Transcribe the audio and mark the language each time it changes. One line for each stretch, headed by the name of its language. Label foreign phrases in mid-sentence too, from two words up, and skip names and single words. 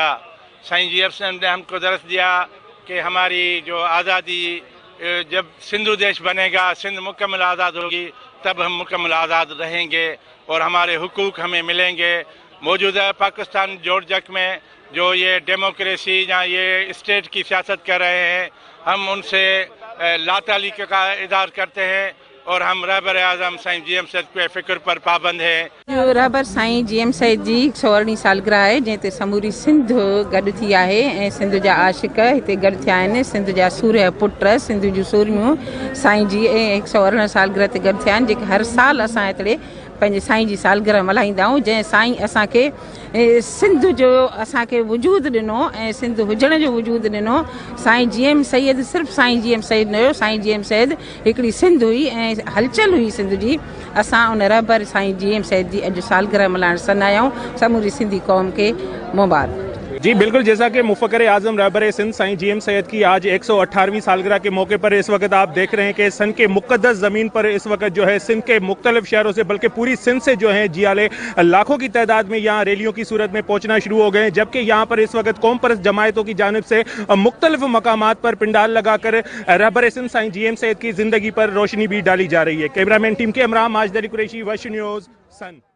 Urdu: سائیں جی ایم سید نے ہم کو درس دیا کہ ہماری جو آزادی، جب سندھو دیش بنے گا، سندھ مکمل آزاد ہوگی، تب ہم مکمل آزاد رہیں گے اور ہمارے حقوق ہمیں ملیں گے. موجودہ پاکستان جوڑجک میں جو یہ ڈیموکریسی یا یہ اسٹیٹ کی سیاست کر رہے ہیں، ہم ان سے لاتعلقی کا اظہار کرتے ہیں اور ہم رہبر اعظم سائیں جی ایم سید کے فکر پر پابند ہے.
Sindhi: जो रहबर साईं जीएम सैयद जी 118वीं सालगिरह आहे, जंहिं समूरी सिंध गॾु थी आहे ऐं सिंध जा आशिक हिते गॾु थिया आहिनि। सिंध जा सूर्य पुट, सिंध जूं सूरमियूं साईं जी 118 सालगिरह ते गॾु थिया आहिनि, जेके हर साल असां हिते पंहिंजे साईं जी सालगिरह मल्हाईंदा आहियूं। जंहिं साईं असांखे सिंध जो असांखे वजूदु ॾिनो ऐं सिंध हुजण जो वजूदु ॾिनो। साईं जीएम सैयद सिर्फ़ु साईं जीएम सैयद न हुयो, साईं जीएम सैयद हिकिड़ी सिंध हुई ऐं हलचल हुई सिंध जी। असां उन रहबर साईं जीएम सैयद जी अॼु सालगिरह मल्हाइण सन आया आहियूं। समूरी सिंधी कौम खे मुबारक।
Urdu: جی بالکل، جیسا کہ مفکر اعظم رہبر سندھ سائیں جی ایم سید کی آج 118ویں سالگرہ کے موقع پر اس وقت آپ دیکھ رہے ہیں کہ سن کے مقدس زمین پر اس وقت جو ہے سندھ کے مختلف شہروں سے، بلکہ پوری سندھ سے جو ہے جیالے لاکھوں کی تعداد میں یہاں ریلیوں کی صورت میں پہنچنا شروع ہو گئے ہیں. جبکہ یہاں پر اس وقت قوم پرست جماعتوں کی جانب سے مختلف مقامات پر پنڈال لگا کر رہبر سندھ سائیں جی ایم سید کی زندگی پر روشنی بھی ڈالی جا رہی ہے.
English: cameraman team
Urdu: کے عمران ماجدری قریشی، وش نیوز، سن.